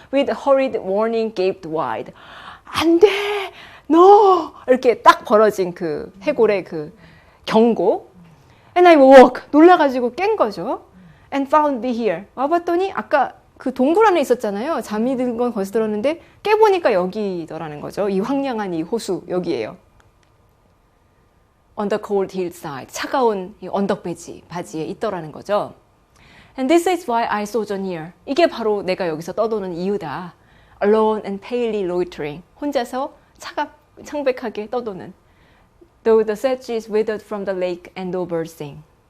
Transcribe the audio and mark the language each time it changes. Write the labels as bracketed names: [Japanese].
[English] With hurried warning gaped wide. [Korean] 안 돼! [English] No! [Korean] 이렇게 딱 벌어진 그 해골의 그 경고. [English] And I woke. [Korean] 놀라가지고 깬 거죠. [English] And found me here. [Korean] 와봤더니 아까 그 동굴 안에 있었잖아요. 잠이 든 건 거기서 들었는데 깨보니까 여기더라는 거죠. 이 황량한 이 호수 여기에요. [English] On the cold hillside. [Korean] 차가운 이 언덕 바지에 있더라는 거죠. [English] And this is why I sojourn here. [Korean] 이게 바로 내가 여기서 떠도는 이유다. [English] Alone and palely loitering. [Korean] 혼자서 창백하게 떠도는. [English] Though the sedge is withered from the lake and no birds sing.